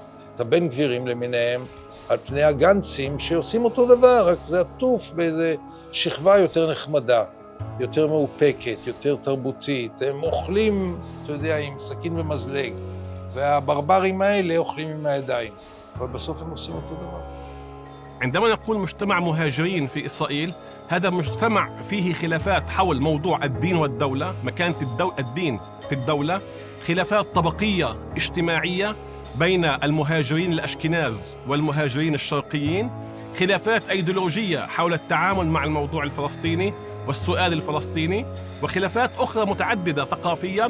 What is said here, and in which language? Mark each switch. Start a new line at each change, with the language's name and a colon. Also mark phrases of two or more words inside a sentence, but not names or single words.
Hebrew: את הבן גבירים למיניהם, על פני הגנצים שעושים אותו דבר, רק זה עטוף באיזה שכבה יותר נחמדה, יותר מאופקת, יותר תרבותית. הם אוכלים, אתה יודע, עם סכין ומזלג. והברברים האלה אוכלים עם הידיים. אבל בסוף הם עושים אותו דבר.
Arabic: عندما نقول مجتمع مهاجرين في إسرائيل، هذا مجتمع فيه خلافات حول موضوع الدين والدولة، مكانة الدين في الدولة، خلافات طبقية اجتماعية بين المهاجرين الأشكناز والمهاجرين الشرقيين، خلافات أيديولوجية حول التعامل مع الموضوع الفلسطيني والسؤال الفلسطيني، وخلافات أخرى متعددة ثقافياً.